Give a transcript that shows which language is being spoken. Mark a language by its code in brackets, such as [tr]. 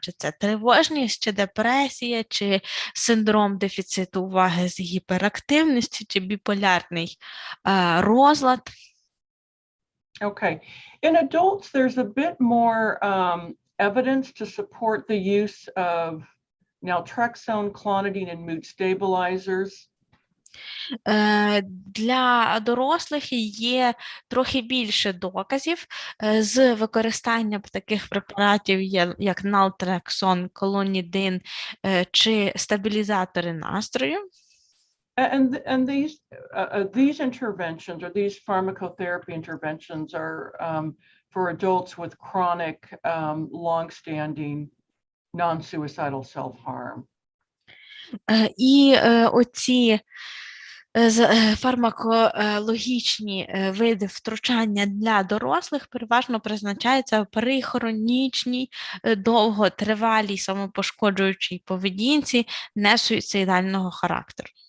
[uk] Чи це тривожність, чи депресія, чи синдром дефіциту уваги з гіперактивністю, чи біполярний розлад. [en] Okay. In adults, there's a bit more evidence to support the use of naltrexone, clonidine, and mood stabilizers. [uk] Для дорослих є трохи більше доказів з використанням таких препаратів, як naltrexone, clonidine чи стабілізатори настрою. [en] And these interventions or these pharmacotherapy interventions are for adults with chronic, long-standing non-suicidal self-harm. [uk] І оці фармакологічні види втручання для дорослих переважно призначаються при хронічній, довготривалій самопошкоджуючій поведінці несуїцидального характеру.